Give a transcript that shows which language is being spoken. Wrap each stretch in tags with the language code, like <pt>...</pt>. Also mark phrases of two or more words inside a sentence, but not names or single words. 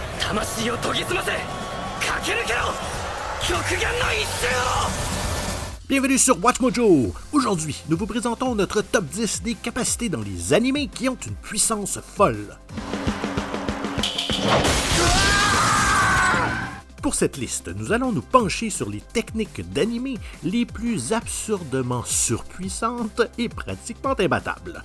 <ja>魂を研ぎ澄ませ駆け抜けろ極限の一瞬を。</ja> <fr>Bienvenue sur Watch Mojo! Aujourd'hui, nous vous présentons notre top 10 des capacités dans les animés qui ont une puissance folle. Pour cette liste, nous allons nous pencher sur les techniques d'animé les plus absurdement surpuissantes et pratiquement imbattables.</fr>